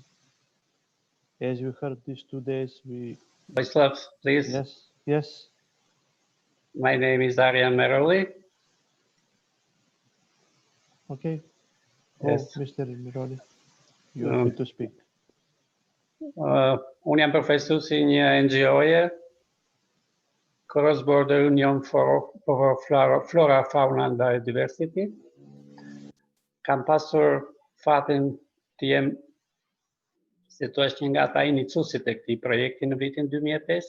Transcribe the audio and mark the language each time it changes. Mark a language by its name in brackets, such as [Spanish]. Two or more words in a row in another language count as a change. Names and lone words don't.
[English] As you heard these 2 days, Vojislav, please. Yes. My name is Arian Meroli. Okay. Yes. Mr. Meroli, you are free to speak. [Albanian] Unë jam përfaqësues i një NGO-je, Cross Border Union for Flora, Fauna and Biodiversity. Kam pasur fatin të jem si thua një nga ata iniciuesit e këtij projekti në vitin 2005.